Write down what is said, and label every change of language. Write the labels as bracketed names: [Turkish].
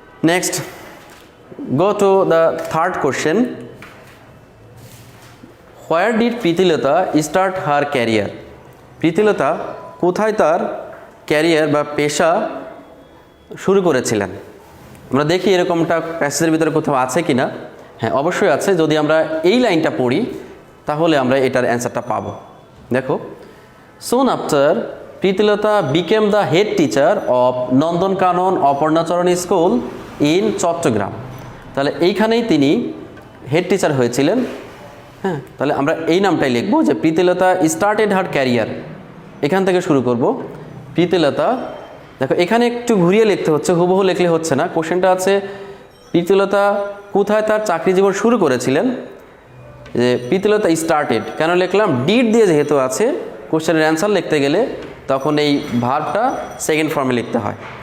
[English] Next go to the third question, where did Pritilata start her career. [Bangla] Pritilata কোথায় তার career বা পেশা শুরু করেছিলেন? আমরা দেখি এরকমটা প্যাসেজের ভিতরে কোথাও আছে কি না। হ্যাঁ, অবশ্যই আছে। যদি আমরা এই লাইনটা পড়ি তাহলে আমরা এটার অ্যান্সারটা পাবো। দেখো, [English] Soon after, Pritilata became the head teacher of Nandankanon Aparnacharan School in Chittagong. [Bangla] তাহলে এইখানেই তিনি হেড টিচার হয়েছিলেন। হ্যাঁ, তাহলে আমরা এই নামটাই লিখবো যে [English] Pritilata started her career, [Bangla] এখান থেকে শুরু করব। প্রীতিলতা, দেখো এখানে একটু ঘুরিয়ে লিখতে হচ্ছে, হুবহু লিখলে হচ্ছে না। কোশ্চেনটা আছে প্রীতিলতা কোথায় তার চাকরি জীবন শুরু করেছিলেন, যে [English] Pritilata started [Bangla] কেন লিখলাম, ডিড দিয়ে যেহেতু আছে কোশ্চেনের অ্যান্সার লিখতে গেলে তখন এই ভার্বটা সেকেন্ড ফর্মে লিখতে হয়।